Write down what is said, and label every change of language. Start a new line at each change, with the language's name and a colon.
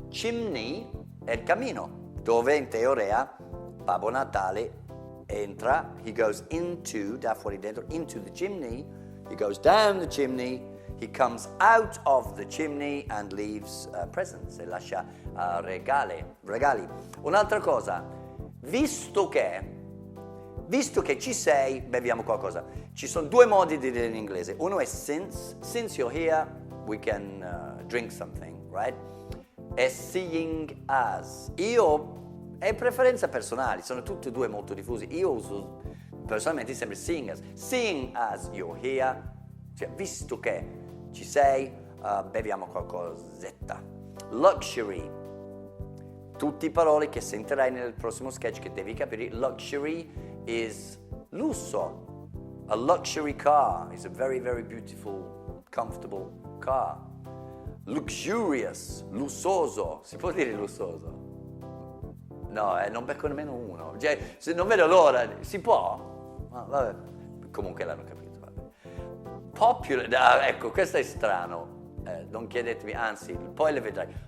English: Chimney
Italian: è il camino, dove in teoria Babbo Natale entra,
English: he goes into,
Italian: da fuori dentro,
English: into the chimney, he goes down the chimney, he comes out of the chimney and leaves presents,
Italian: e lascia regali. Un'altra cosa, visto che ci sei, beviamo qualcosa. Ci sono due modi di dire in inglese. Uno è
English: since you're here, we can drink something, right? E seeing as.
Italian: È preferenza personale, sono tutti e due molto diffusi. Io uso personalmente sempre
English: seeing as you're here,
Italian: cioè visto che ci sei, beviamo qualcosetta. Luxury, tutte parole che sentirai nel prossimo sketch che devi capire.
English: Luxury is lusso. A luxury car is a very, very beautiful, comfortable car.
Italian: Luxurious, lussoso, si può dire lussoso? No, non becco nemmeno uno. Cioè, non vedo l'ora. Si può? Vabbè. Comunque l'hanno capito. Vabbè. Popular, ecco, questo è strano. Non chiedetemi, anzi, poi le vedrai.